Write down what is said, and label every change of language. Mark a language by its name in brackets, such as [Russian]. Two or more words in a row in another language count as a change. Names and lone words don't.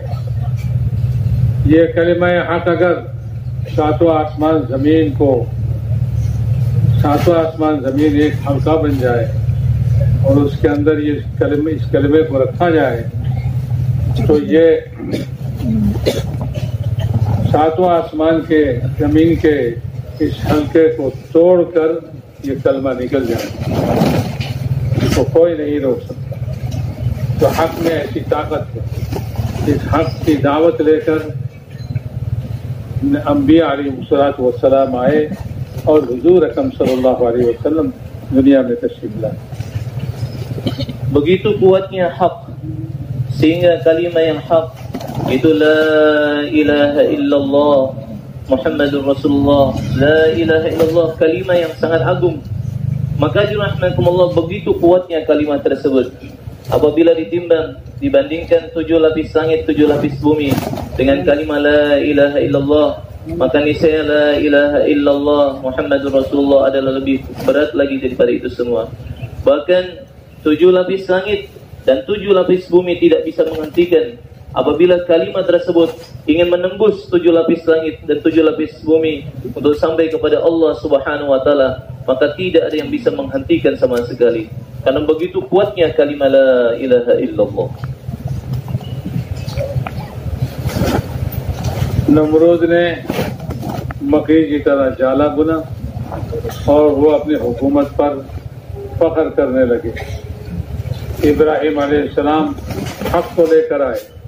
[Hindi] ये कलिमा हक अगर सातों आसमान जमीन एक हल्का बन जाए और उसके अंदर ये इस कलिमे को रखा जाए तो ये सातों आसमान के जमीन के इस हल्के को तोड़कर ये कलमा निकल जाए, इसको कोई नहीं रोक सकता। तो हक में ऐसी ताकत है। इस हक की दावत लेकर अंबिया [Arabic] عليه الصلاة والسلام [Hindi] आए और हुजूर अकरम [Arabic] صلى الله عليه وسلم [Hindi] दुनिया में तशरीफ लाए। [Indonesian] Begitu kuatnya hak, sehingga kalimat yang hak itu [Arabic] لا إله إلا الله محمد رسول الله, لا إله إلا الله, [Indonesian] kalimat yang sangat agung. Maka rahmatullah, begitu kuatnya kalimat tersebut. Apabila dibandingkan 7 lapis langit, 7 lapis bumi dengan kalimat [Arabic] لا إله إلا الله, [Indonesian] maka niscaya [Arabic] لا إله إلا الله محمد رسول الله [Indonesian] adalah lebih berat lagi daripada itu semua. Bahkan 7 lapis langit dan 7 lapis bumi tidak bisa menghentikan. Apabila kalimat tersebut ingin menembus 7 lapis langit dan 7 lapis bumi untuk sampai kepada Allah [Arabic] سبحانه و تعالى, [Indonesian] maka tidak ada yang bisa menghentikan sama sekali. Karena begitu kuatnya kalimat [Arabic] لا إله إلا الله. [Hindi] नमरूद ने मकई की तरह जाला बुना और वो अपनी हुकूमत पर फख्र करने लगे। इब्राहिम अलैहिस्सलाम हक को लेकर आए।